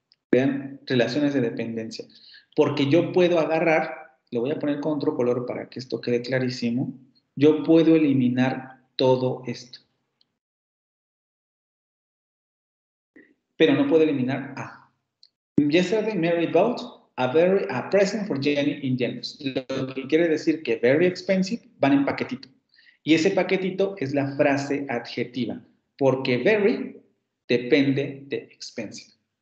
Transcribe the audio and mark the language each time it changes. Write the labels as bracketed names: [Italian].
[Spanish] Vean, relaciones de dependencia. Porque yo puedo agarrar, lo voy a poner con otro color para que esto quede clarísimo, yo puedo eliminar todo esto. Pero no puedo eliminar a. [English] Yesterday Mary bought a present for Jenny in Jenners. [Spanish] Lo que quiere decir que very expensive van en paquetito. Y ese paquetito es la frase adjetiva. Porque very depende de expensive.